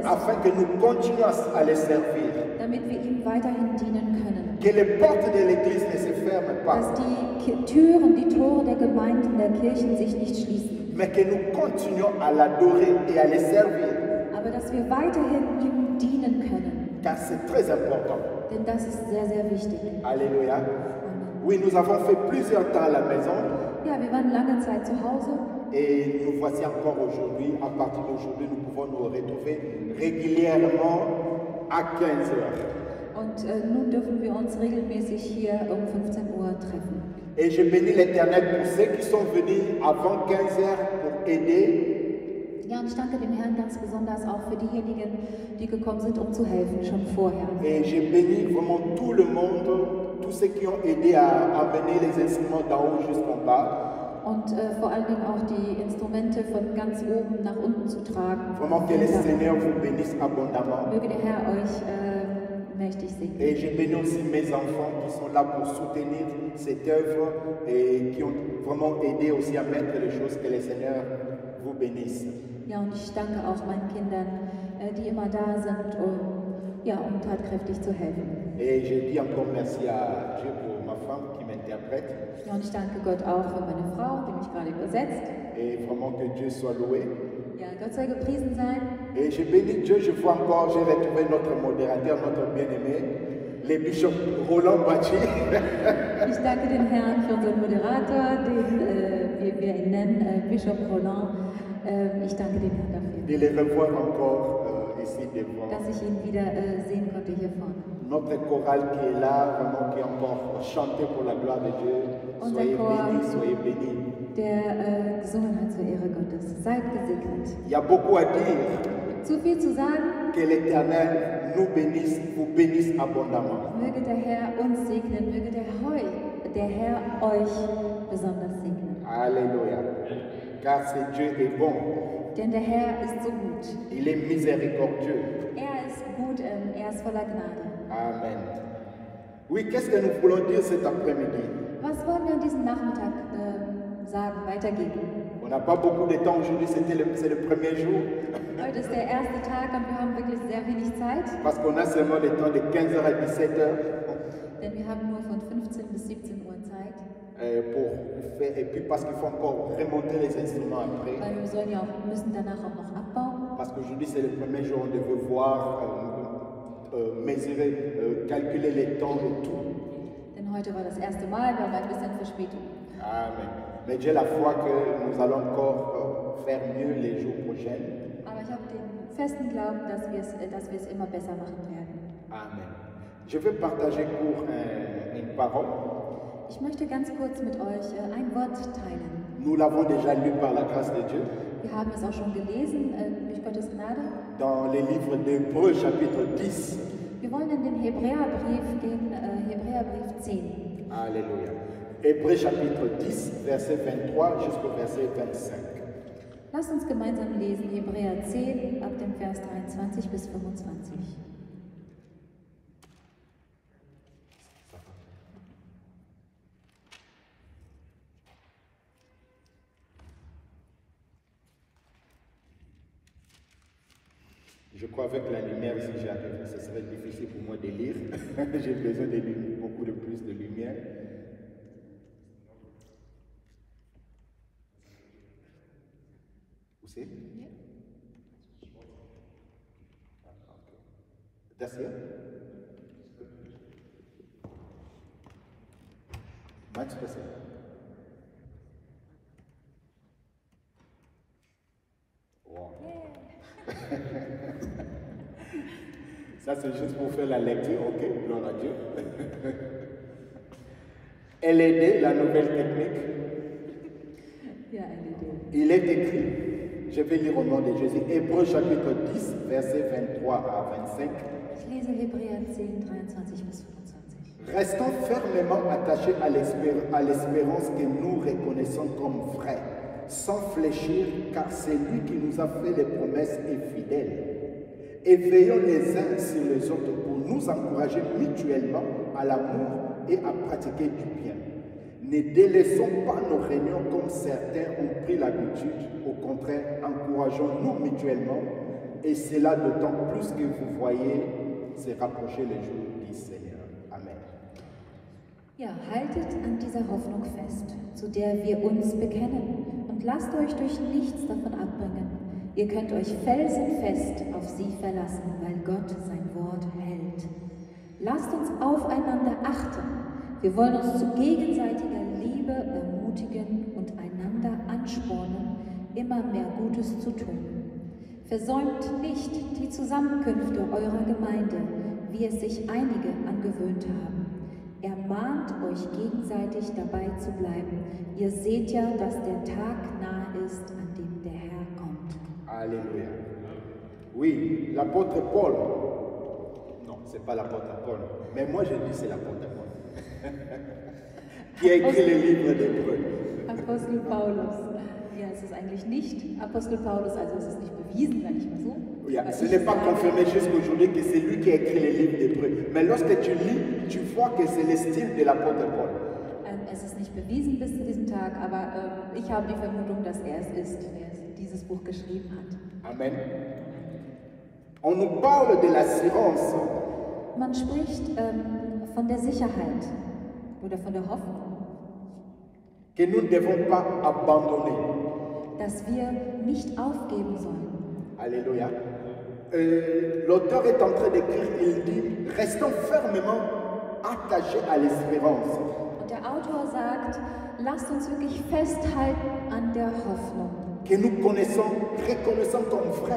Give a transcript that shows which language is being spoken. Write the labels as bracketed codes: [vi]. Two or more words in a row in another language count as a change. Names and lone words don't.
[fr] afin que nous continuions à les servir. [de] damit wir ihm weiterhin dienen können. [fr] Que les portes de l'église ne se ferment pas, [de] Dass die Türen, die Tore der Gemeinden, der Kirchen sich nicht schließen. [fr] mais que nous continuions à l'adorer et à les servir. [de] Aber dass wir weiterhin ihm dienen können. [fr] Car c'est très important. [de] Denn das ist sehr, sehr wichtig. [fr] Alléluia. Amen. Oui, nous avons fait plusieurs temps à la maison [de] Ja, wir waren lange Zeit zu Hause. [fr] et nous voici encore aujourd'hui. À partir d'aujourd'hui, nous pouvons nous retrouver régulièrement à 15 heures. [de] Und nun dürfen wir uns regelmäßig hier um 15 Uhr treffen. [fr] Et je bénis l'Éternel pour ceux qui sont venus avant 15 heures pour aider. [de] Ja, und ich danke dem Herrn ganz besonders auch für diejenigen, die gekommen sind, um zu helfen, schon vorher. [fr] Et je bénis vraiment tout le monde, tous ceux qui ont aidé à amener les instruments d'en haut jusqu'en bas. [de] Und vor allen Dingen auch die Instrumente von ganz oben nach unten zu tragen. [fr] Vraiment que le Seigneur vous bénisse abondamment. [de] Möge der Herr euch mächtig segnen. [fr] Et je bénis aussi mes enfants qui sont là pour soutenir cette œuvre et qui ont vraiment aidé aussi à mettre les choses. Que le Seigneur vous bénisse. [de] Ja, und ich danke auch meinen Kindern, die immer da sind, um tatkräftig zu helfen. [fr] Et je dis encore merci à Dieu pour ma femme qui m'interprète. [de] Ja, und ich danke Gott auch für meine Frau, die mich gerade übersetzt. [fr] Et vraiment que Dieu soit loué. [de] Ja, Gott soll gepriesen sein. [fr] Et je bénis Dieu, je vois encore, j'ai retrouvé notre modérateur, notre bien-aimé, le bishop Roland Bachi. [de] Ich danke den Herrn für unseren Moderator, den wir ihn nennen, Bischof Roland. Ich danke dem Herrn dafür, [fr] De les revoir encore ici devant. [de] dass ich ihn wieder sehen konnte hier vorne. [fr] Notre chorale qui est là, vraiment qui est encore chanté pour la gloire de Dieu. [de] Unser [fr] Soyez [de] Chor. [fr] bénis, soyez bénis. [de] Der gesungen hat zur Ehre Gottes. Seid gesegnet. [fr] Il y a beaucoup à dire. [de] Zu viel zu sagen, [fr] Que l'Éternel nous bénisse, vous bénisse abondamment. [de] möge der Herr uns segnen, möge der Herr euch besonders segnen. [fr] Alléluia. Car c'est Dieu est bon. [de] Denn der Herr ist so gut. [fr] Il est miséricordieux. [de] Er ist gut, er ist voller Gnade. Amen. [fr] Oui, qu'est-ce que nous voulons dire cet après-midi? [de] Was wollen wir an diesem Nachmittag sagen, weitergeben? [fr] On n'a pas beaucoup de temps aujourd'hui, c'est le premier jour. [de] Heute ist der erste Tag und wir haben wirklich sehr wenig Zeit, [fr] Parce qu'on a seulement le temps de 15h à 17h denn wir haben nur von 15 bis 17 Uhr Zeit, pour faire. Et puis parce qu'il faut encore remonter les instruments après. [de] weil wir müssen danach auch noch abbauen. [fr] Parce qu'aujourd'hui c'est le premier jour, on devait voir, mesurer, calculer les temps et tout. [de] Denn heute war das erste Mal, wir haben ein bisschen Verspätung. Amen. [fr] Mais j'ai la foi que nous allons encore faire mieux les jours prochains. [de] Aber ich habe den festen Glauben, dass wir es immer besser machen werden. Amen. [fr] Je vais partager court une parole. [de] Ich möchte ganz kurz mit euch ein Wort teilen. [fr] Nous l'avons déjà lu par la grâce de Dieu [de] Wir haben es auch schon gelesen durch Gottes Gnade. [fr] dans les livres d'Hébreux chapitre 10. [de] Wir wollen in den Hebräerbrief gehen, Hebräerbrief 10. [fr] Alléluia. Hébreux chapitre 10, verset 23 jusqu'au verset 25. [de] Lasst uns gemeinsam lesen, Hebräer 10, ab dem Vers 23 bis 25. [fr] Je crois avec la lumière, si j'arrive, ce serait difficile pour moi de lire. J'ai besoin de beaucoup de plus de lumière. Où c'est? [en] That's here? Much better. Wow. [fr] Ça, c'est juste pour faire la lecture, ok? Gloire à Dieu. LED, la nouvelle technique. [de] Ja, eine Idee. [fr] Il est écrit, je vais lire au nom de Jésus, Hébreux chapitre 10, versets 23 à 25. [de] Ich lese Hebräer 10, 23 bis 25. [fr] Restons fermement attachés à l'espérance que nous reconnaissons comme vraie, sans fléchir, car c'est lui qui nous a fait les promesses est fidèle. Et veillons les uns sur les autres pour nous encourager mutuellement à l'amour et à pratiquer du bien. Ne délaissons pas nos réunions comme certains ont pris l'habitude. Au contraire, encourageons-nous mutuellement. Et cela d'autant plus que vous voyez se rapprocher les jours du Seigneur. Amen. [de] Ja, haltet an dieser Hoffnung fest, zu der wir uns bekennen, und lasst euch durch nichts davon abbringen. Ihr könnt euch felsenfest auf sie verlassen, weil Gott sein Wort hält. Lasst uns aufeinander achten. Wir wollen uns zu gegenseitiger Liebe ermutigen und einander anspornen, immer mehr Gutes zu tun. Versäumt nicht die Zusammenkünfte eurer Gemeinde, wie es sich einige angewöhnt haben. Ermahnt euch gegenseitig dabei zu bleiben. Ihr seht ja, dass der Tag nahe ist, an dem der Herr kommt. [fr] Alléluia. Oui, l'apôtre Paul. Non, ce n'est pas l'apôtre Paul. Mais moi je dis c'est l'apôtre Paul. Qui a écrit le livre d'Hébreux. [de] Apostel Paulus. Ja, es ist eigentlich nicht Apostel Paulus, also es ist nicht bewiesen, sag ich mal so. Yeah, [fr] ce n'est pas confirmé jusqu'aujourd'hui que c'est lui qui a écrit les livres d'Hébreux. Mais lorsque tu lis, tu vois que c'est le style de l'apôtre Paul. [de] Es ist nicht bewiesen bis zu diesem Tag, aber ich habe die Vermutung, dass er es ist, der dieses Buch geschrieben hat. Amen. [fr] On nous parle de l'assurance. [de] Man spricht von der Sicherheit oder von der Hoffnung. [fr] Que nous ne devons pas abandonner. [de] Dass wir nicht aufgeben sollen. [fr] Alléluia. L'auteur est en train d'écrire, il dit, restons fermement attachés à l'espérance. [de] Und der Autor sagt, lasst uns wirklich festhalten an der Hoffnung. [fr] Que nous connaissons, reconnaissons comme vrai.